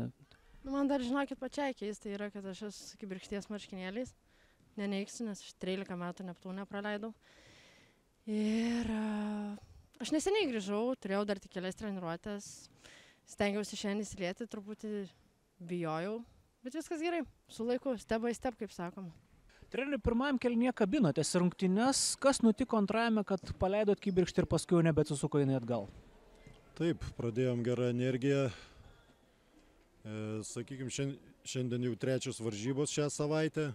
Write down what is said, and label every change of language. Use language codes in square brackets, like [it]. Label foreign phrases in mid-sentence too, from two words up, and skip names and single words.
[lt] Man dar žinokit pačiai keista yra, kad aš esu Kibirkšties marškinėliais. Neneigsiu, nes aš 13 metų Neptūne praleidau. Ir aš neseniai grįžau, turėjau dar tik kelias treniruotės. Stengiausi šiandien įsilieti, truputį bijojau, bet viskas gerai, su laiku, [en] step by step, [lt] kaip sakoma. Treneri, pirmajam kėlinyje kabinotės rungtynes. Kas nutiko antrajame, kad paleidot Kibirkštį ir paskui jau nebeatsisuko jinai atgal? Taip, pradėjom gerą energiją. Sakykime, šiandien jau trečios varžybos šią savaitę.